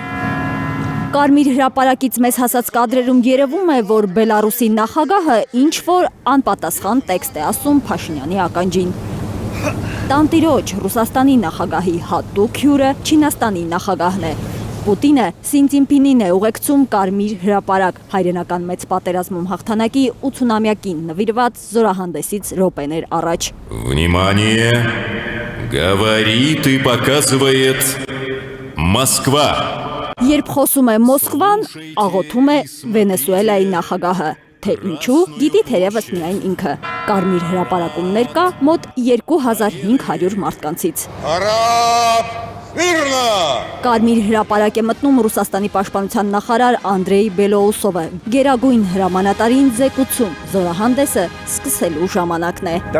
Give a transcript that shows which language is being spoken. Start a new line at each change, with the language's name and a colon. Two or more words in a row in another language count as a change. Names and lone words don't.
Armenian: Կարմիր հրապարակից մեզ հասած կադրերում երևում է, որ Բելարուսի նախագահը ինչ-որ անպատասխան տեքստ է ասում Փաշինյանի ականջին։ Տանտիրոջ Ռուսաստանի նախագահի հատուկ հյուրը Չինաստանի նախագահն է, Պուտինը Սին Ցինփինին է ուղեկցում Կարմիր հրապարակ հայրենական մեծ պատերազմում հաղթանակի 80-ամյակին նվիրված զորահանդեսից րոպեներ առաջ։
Russian: Внимание! Говорит и показывает Москва.
Armenian: Երբ խոսում է Մոսկվան, աղոթում է Վենեսուելայի նախագահը, թե ինչու գիտի թերևս միայն ինքը։ Կարմիր հրապարակումներ կա մոտ 2500 մարդկանցից։ Կարմիր հրապարակ է մտնում Ռուսաստանի պաշտպանության նախարար Անդրեյ Բելոուսովը։ Գերագույն հրամանատարին զեկուցում, զորահանդեսը սկսելու ժամանակն է։